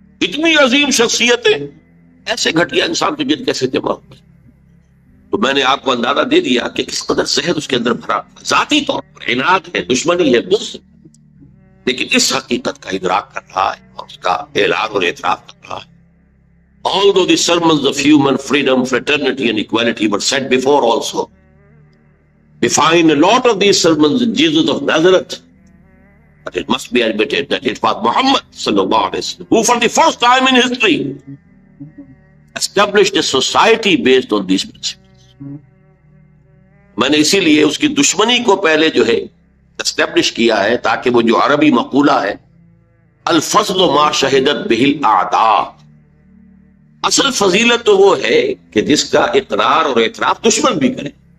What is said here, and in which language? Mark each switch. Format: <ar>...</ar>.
<ur>اتنی عظیم شخصیتیں ایسے گھٹیا انسان کے گرد کیسے جمع ہوئی؟ تو میں نے آپ کو اندازہ دے دیا کہ کس قدر زہد اس کے اندر بھرا. ذاتی طور پر عناد ہے، دشمنی ہے، بغض، لیکن اس حقیقت کا ادراک کر رہا ہے اور اس کا اعلان اور اعتراف کر رہا ہے.</ur> <en>Although the sermons of human freedom, fraternity and equality were said before also, we find a lot of these sermons in Jesus of Nazareth. But it must be admitted that it was Muhammad sallallahu alaihi wasallam who for the first time in history established a society based on these principles.</en> <ur>میں نے اسی لیے اس کی دشمنی کو پہلے جو ہے اسٹیبلش کیا ہے، تاکہ وہ جو عربی مقولہ ہے</ur> <ar>الفضل ما شہدت بہ الاعداء،</ar> <ur>اصل فضیلت تو وہ ہے کہ جس کا اقرار اور اعتراف دشمن بھی کرے.</ur>